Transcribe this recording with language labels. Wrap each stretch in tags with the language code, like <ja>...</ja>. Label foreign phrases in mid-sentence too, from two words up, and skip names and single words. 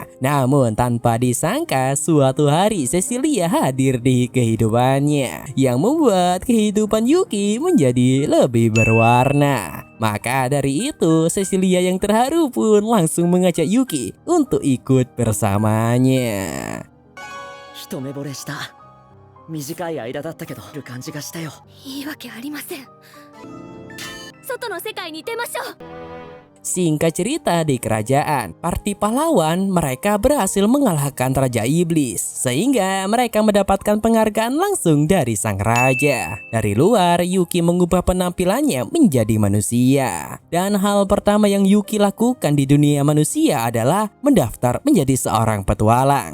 <id>Namun tanpa disangka suatu hari Cecilia hadir di kehidupannya yang membuat kehidupan Yuki menjadi lebih berwarna. Maka dari itu Cecilia yang terharu pun langsung mengajak Yuki untuk ikut bersamanya.</id> <ja>一目惚れした。短い間だったけど、る感じがしたよ。いいわけありません。外の世界に出ましょう。</ja> <id>Singkat cerita, di kerajaan Parti Pahlawan mereka berhasil mengalahkan Raja Iblis sehingga mereka mendapatkan penghargaan langsung dari sang raja. Dari luar, Yuki mengubah penampilannya menjadi manusia. Dan hal pertama yang Yuki lakukan di dunia manusia adalah mendaftar menjadi seorang petualang.</id>